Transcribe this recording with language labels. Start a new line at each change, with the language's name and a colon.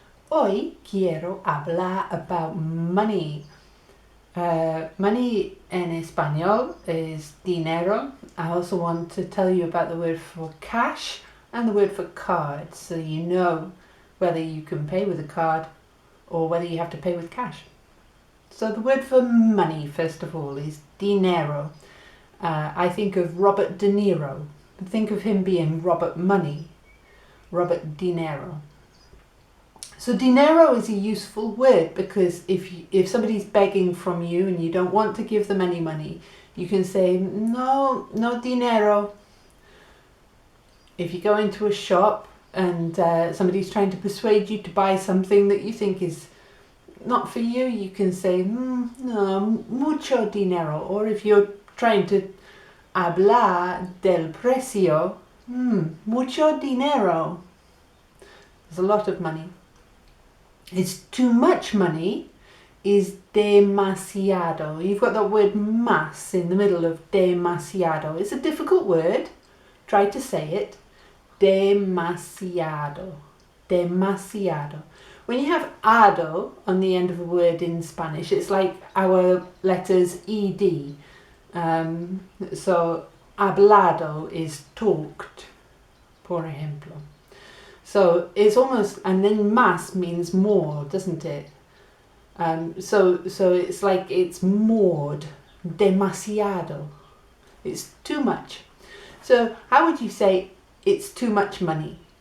Spanish: Hoy quiero hablar
English: about money. Money
Spanish: en español
English: is dinero. I also want to tell you about the word for cash and the word for card, so you know whether you can pay with a card or whether you have to pay with cash. So the word for money, first of all, is dinero. I think of Robert De Niro. Think of him being Robert Money, Robert Dinero. So dinero is a useful word because if somebody's begging from you and you don't want to give them any money, you can say, no dinero. If you go into a shop and somebody's trying to persuade you to buy something that you think is not for you, you can say,
Spanish: no, mucho dinero.
English: Or if you're trying to
Spanish: hablar del precio, mucho dinero.
English: There's a lot of money. It's too much money is demasiado. You've got that word más in the middle of demasiado. It's a difficult word. Try to say it. Demasiado. Demasiado. When you have ado on the end of a word in Spanish, it's like our letters ed. So hablado is talked,
Spanish: por ejemplo.
English: So it's almost, and then más means more, doesn't it? So it's like it's mored, demasiado. It's too much. So how would you say it's too much money?